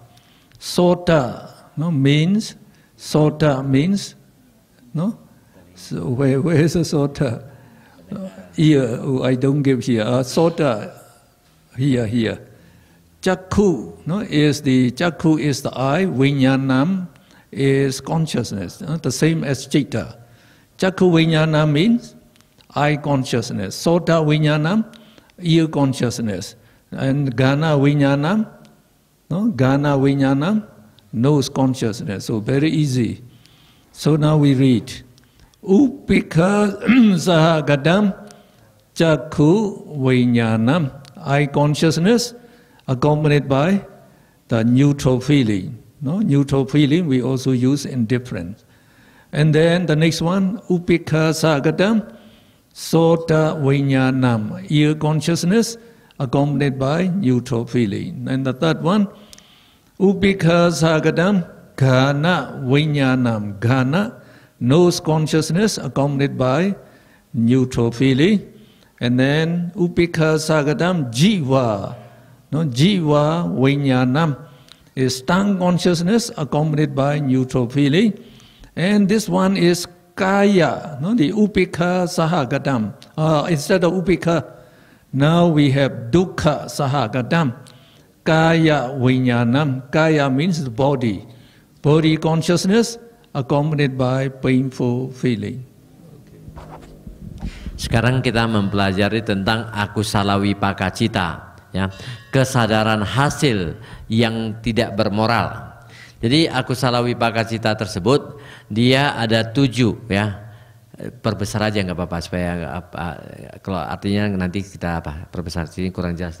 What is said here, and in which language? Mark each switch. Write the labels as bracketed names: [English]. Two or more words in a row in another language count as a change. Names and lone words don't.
[English] Sota means So where is the sota? Ear, I don't give here. Sota, here. Chakku, is the eye. Vijnanam is consciousness, the same as citta. [Pali] Chakku vijnanam [English] means eye consciousness. [Pali] Sota vijnanam, [English] ear consciousness. And [Pali] Gana vijnanam, [English] nose consciousness. So very easy. So now we read. [Pali] Upekha sahagadam chakku vijnanam. [English] Eye consciousness accompanied by the neutral feeling. No, neutral feeling we also use indifference. And then the next one, [Pali] upekha sahagadam sota vijnanam. [English] Ear consciousness accompanied by neutral feeling. And the third one, [Pali] upekha sahagadam ghana vijnanam. [English] Ghana, nose consciousness accompanied by neutral feeling. And then [Pali] upekha sahagadam jiva. [English] No, [Pali] jiva vijnanam [English] is tongue consciousness accompanied by neutral feeling. And this one is kaya, no, the [Pali] upekha sahagadam. [English] Instead of upekha, now we have [Pali] dukkha sahagadam. Kaya vijnanam. [English] Kaya means the body. Body consciousness accompanied by painful feeling. [Indonesian] Sekarang kita mempelajari tentang [Pali] akusala wipaka cita, [Indonesian] ya, kesadaran hasil yang tidak bermoral. Jadi [Pali] akusala wipaka cita [Indonesian] tersebut dia ada 7, ya. Perbesar aja nggak apa-apa supaya kalau artinya nanti kita perbesar sini kurang jelas.